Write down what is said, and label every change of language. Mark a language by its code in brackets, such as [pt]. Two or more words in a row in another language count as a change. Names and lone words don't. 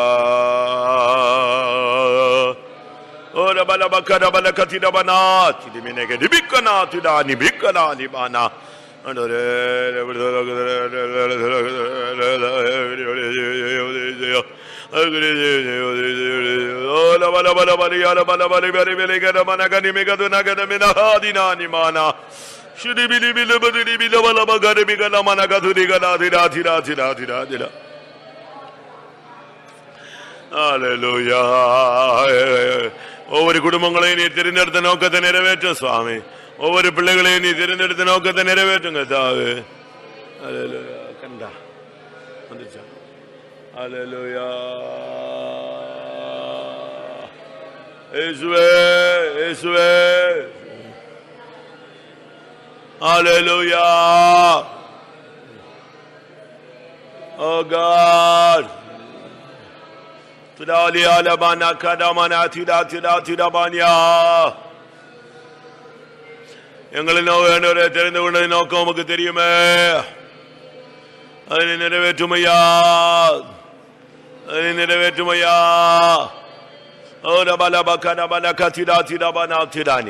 [en] Ora bala bakara bala katida bana tidi minege dibikana tida ni bikana ni bana ola bala bala bali ala bala bali bali bali gada mana gani megadu nagada mina hadina ni mana shudi bili bili bili bili bala bagari bigala mana gadu digala dira dira dira dira dira. Hallelujah. [ta] ஒவ்வொரு குடும்பங்களையும் நீ தெரிந்தெடுத்த நோக்கத்தை நிறைவேற்றும் சுவாமி. ஒவ்வொரு பிள்ளைகளையும் நீ தெரிந்தெடுத்த நோக்கத்தை நிறைவேற்றுங்க தாவே. ஹல்லேலூயா. கண்டா வந்துச்சா? ஹல்லேலூயா. இயேசுவே இயேசுவே. ஹல்லேலூயா. [en] Oh God. Tudali alabana kadamana tida tida tida banya. [ta] எங்களை நோக்கத்தை தெரிந்து கொண்ட நோக்கம் உமக்கு தெரியுமே. அதை நிறைவேற்றுமையா, அதை நிறைவேற்றுமையா. ஓ ரபல பக்கட பல கத்திடா திடா பனா திடானியா.